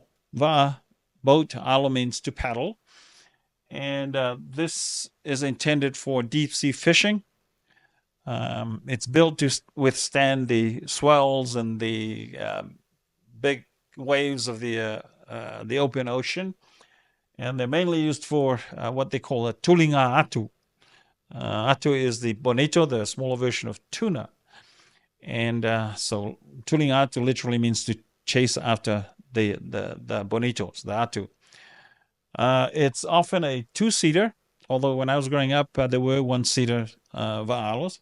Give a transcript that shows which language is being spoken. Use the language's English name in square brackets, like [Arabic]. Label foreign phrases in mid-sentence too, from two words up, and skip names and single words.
[English] Va, boat, alo means to paddle. And this is intended for deep sea fishing. It's built to withstand the swells and the big waves of the open ocean. And they're mainly used for what they call a [Samoan] tulinga atu. [English] Atu is the bonito, the smaller version of tuna. And so [Samoan] tulinga atu [English] literally means to chase after the bonitos, the atu. It's often a two-seater, although when I was growing up, there were one-seater va'alos.